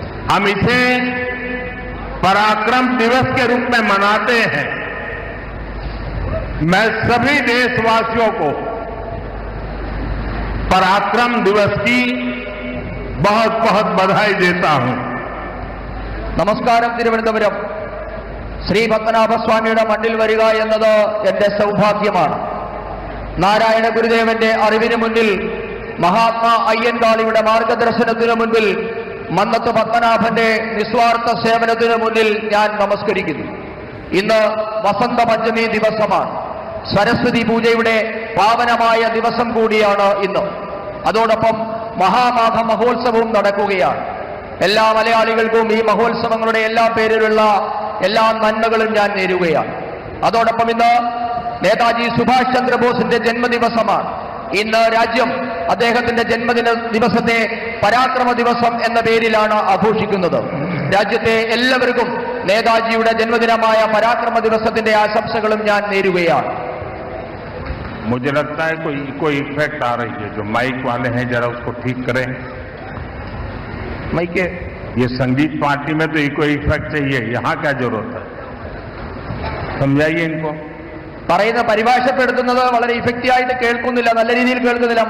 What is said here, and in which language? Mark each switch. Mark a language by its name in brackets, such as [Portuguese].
[Hindi] हम इसे पराक्रम दिवस के रूप में मनाते हैं। मैं सभी देशवासियों को पराक्रम दिवस की बहुत बहुत बधाई देता हूं। [Malayalam] നമസ്കാരം. തിരുവനന്തപുരം ശ്രീ പത്മനാഭസ്വാമിയുടെ മണ്ണിൽ വരിക എന്നത് എന്റെ സൗഭാഗ്യമാണ്. നാരായണ ഗുരുദേവന്റെ അറിവിന് മുന്നിൽ, മഹാത്മാ അയ്യൻകാളിയുടെ മാർഗദർശനത്തിനു മുൻപിൽ, മന്നത്ത് പത്മനാഭന്റെ നിസ്വാർത്ഥ സേവനത്തിനു മുന്നിൽ ഞാൻ നമസ്കരിക്കുന്നു. ഇന്ന് വസന്ത പഞ്ചമി ദിവസമാണ്. സരസ്വതി പൂജയുടെ പാവനമായ ദിവസം കൂടിയാണ് ഇന്ന്. അതോടൊപ്പം മഹാമാഘ മഹോത്സവവും നടക്കുകയാണ്. എല്ലാ മലയാളികൾക്കും ഈ മഹോത്സവങ്ങളുടെ എല്ലാ പേരിലുള്ള എല്ലാ നന്മകളും ഞാൻ നേരുകയാണ്. അതോടൊപ്പം ഇന്ന് നേതാജി സുഭാഷ് ചന്ദ്രബോസിന്റെ ജന്മദിവസമാണ്. ഇന്ന് രാജ്യം അദ്ദേഹത്തിന്റെ ജന്മദിന ദിവസത്തെ പരാക്രമ ദിവസം എന്ന പേരിലാണ് ആഘോഷിക്കുന്നത്. രാജ്യത്തെ എല്ലാവർക്കും നേതാജിയുടെ ജന്മദിനമായ പരാക്രമ ദിവസത്തിന്റെ ആശംസകളും ഞാൻ നേരുകയാണ്. [Hindi] मुझे लगता है कोई इफेक्ट आ रही है। जो माइक वाले हैं जरा उसको ठीक करें। [Malayalam] മൈക്ക് [Hindi] ये संगीत पार्टी में तो इको इफेक्ट चाहिए, यहाँ क्या जरूरत है? समझाइए इनको। [Malayalam] പറയുന്ന പരിഭാഷപ്പെടുത്തുന്നത് വളരെ ഇഫക്റ്റീവ് ആയിട്ട് കേൾക്കുന്നില്ല, നല്ല രീതിയിൽ കേൾക്കുന്നില്ല.